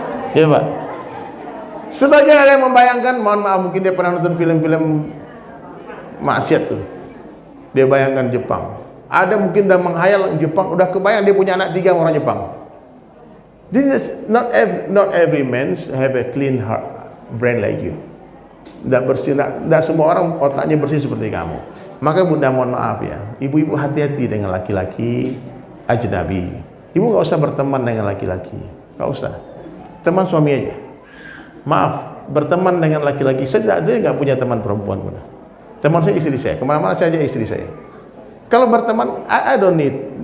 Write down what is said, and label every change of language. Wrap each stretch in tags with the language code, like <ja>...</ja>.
<id>Ya Pak. Sebagian ada yang membayangkan, mohon maaf, mungkin dia pernah nonton film-film maksiat tuh, dia bayangkan Jepang. Ada mungkin udah menghayal Jepang, udah kebayang dia punya anak 3 orang Jepang.</id> <en>This is not every man have a clean heart, brain like you.</en> <id>Tidak semua orang otaknya bersih seperti kamu. Maka bunda mohon maaf ya, ibu-ibu hati-hati dengan laki-laki ajnabi. Ibu nggak usah berteman dengan laki-laki, nggak usah. Teman suami aja. Maaf, berteman dengan laki-laki. Saya nggak punya teman perempuan bunda. Teman saya istri saya. Kemana-mana saya aja istri saya. Kalau berteman,</id> <en>I don't need.</en>